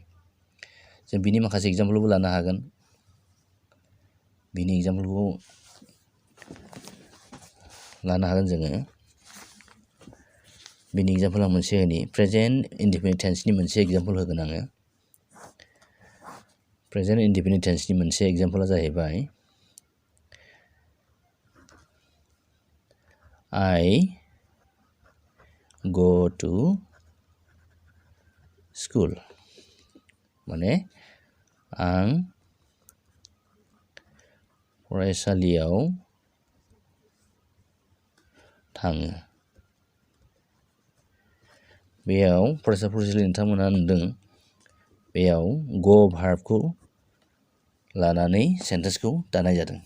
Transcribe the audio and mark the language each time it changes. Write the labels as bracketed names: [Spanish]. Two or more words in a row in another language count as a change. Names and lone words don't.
[Bodo] जों बिनि माखासे एग्जाम्पोलबो लानो हागोन। बिनि एग्जाम्पोलखौ लानो हागोन जोङो। बिनि एग्जाम्पोल आं मोनसे होनि। [English] present indefinite [Bodo] टेन्सनि मोनसे एग्जाम्पोल होगोन आङो। [English] present indefinite [Bodo] टेन्सनि मोनसे एग्जाम्पला जाहैबाय [English] I go to school [Bodo] माने आं फरायसालियाव थाङो। बेयाव फरायसा फरायसुलि नोंथांमोना नुदों बेयाव go भार्बखौ लानानै सेन्टेन्सखौ दानाय जादों।